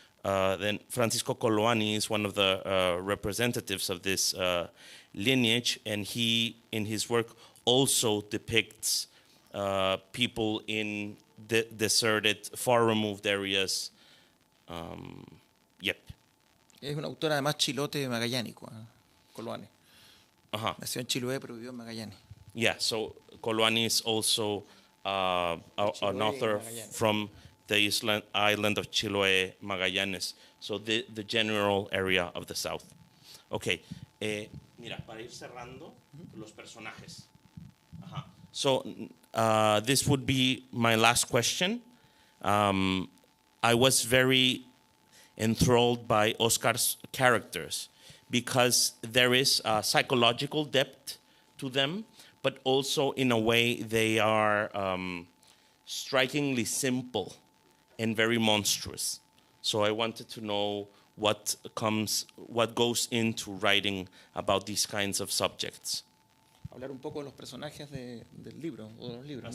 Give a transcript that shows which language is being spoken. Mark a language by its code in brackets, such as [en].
[en] Then Francisco Coloane is one of the representatives of this lineage, and he, in his work, also depicts people in deserted, far-removed areas. Yep. [es] Es un autor además chilote magallánico, Coloane. Uh-huh. Nació en Chiloé, pero vivió en Magallanes. [en] Yeah, so Coloane is also an author from the island of Chiloé, Magallanes, so the general area of the south. [es] Okay, mira, para ir cerrando, los personajes. Ajá. [en] So this would be my last question. I was very enthralled by Óscar's characters because there is a psychological depth to them, but also in a way they are strikingly simple and very monstrous. So I wanted to know what goes into writing about these kinds of subjects. [es] Hablar un poco de los personajes del libro, o de los libros,